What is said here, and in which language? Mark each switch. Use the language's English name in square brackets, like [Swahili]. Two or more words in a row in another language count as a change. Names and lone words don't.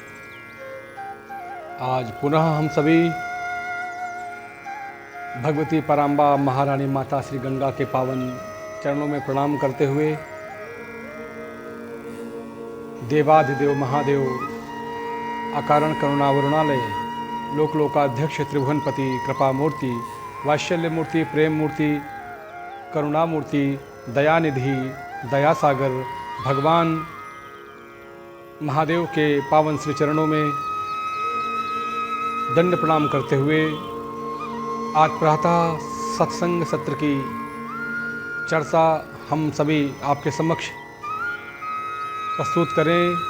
[Hindi] आज पुनः हम सभी भगवती पराम्बा महारानी माता श्री गंगा के पावन चरणों में प्रणाम करते हुए देवाधिदेव महादेव अकारण करुणावरुणालय लोक लोकाध्यक्ष त्रिभुवनपति कृपा मूर्ति वात्सल्य मूर्ति प्रेम मूर्ति करुणा मूर्ति दयानिधि दयासागर भगवान महादेव के पावन श्री चरणों में दंड प्रणाम करते हुए आज प्रातः सत्संग सत्र की चर्चा हम सभी आपके समक्ष प्रस्तुत करें।